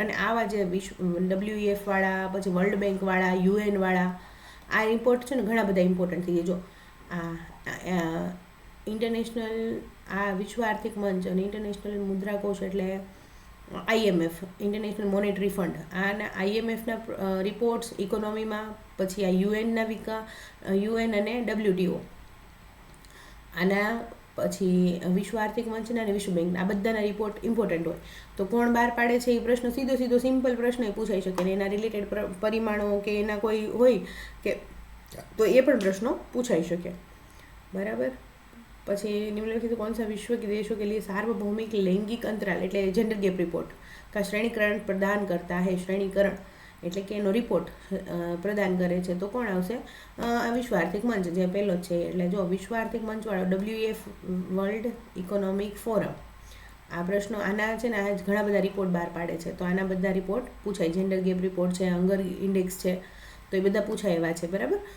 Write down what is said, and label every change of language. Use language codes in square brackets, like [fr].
[gu] અને આવા જે WEF વાળા, પછી વર્લ્ડ બેંક વાળા, UN વાળા આ રિપોર્ટ છે ને ઘણા બધા ઇમ્પોર્ટન્ટ થઈ જાય. જો આ ઇન્ટરનેશનલ આ વિશ્વ આર્થિક મંચ અને ઇન્ટરનેશનલ મુદ્રાકોષ એટલે IMF, ઇન્ટરનેશનલ મોનેટરી ફંડ, આના IMFના રિપોર્ટ્સ ઇકોનોમીમાં, પછી આ UN અને WTO, આના પછી વિશ્વ આર્થિક મંચના અને વિશ્વ બેંકના આ બધાના રિપોર્ટ ઇમ્પોર્ટન્ટ હોય. તો કોણ બહાર પાડે છે એ પ્રશ્ન સીધો સિમ્પલ પ્રશ્ન એ પૂછાઈ શકે. ને એના રિલેટેડ પરિમાણો કે એના કોઈ હોય કે તો એ પણ પ્રશ્નો પૂછાઈ શકે. બરાબર. પછી [hi] निम्नलिखित कौन सा विश्व के देशों के लिए सार्वभौमिक लैंगिक अंतराल [gu] એટલે જેન્ડર ગેપ રિપોર્ટ [hi] का श्रेणीकरण प्रदान करता है. [gu] શ્રેણીકરણ એટલે કે એનો રિપોર્ટ પ્રદાન કરે છે તો કોણ આવશે? આ વિશ્વ આર્થિક મંચ જે પહેલો જ છે. એટલે જો વિશ્વ આર્થિક મંચવાળો WEF, વર્લ્ડ ઇકોનોમિક ફોરમ, આ પ્રશ્નો આના છે ને આ ઘણા બધા રિપોર્ટ બહાર પાડે છે. તો આના બધા રિપોર્ટ પૂછાય. જેન્ડર ગેપ રિપોર્ટ છે, હંગર ઇન્ડેક્સ છે, તો એ બધા પૂછાય એવા છે. બરાબર.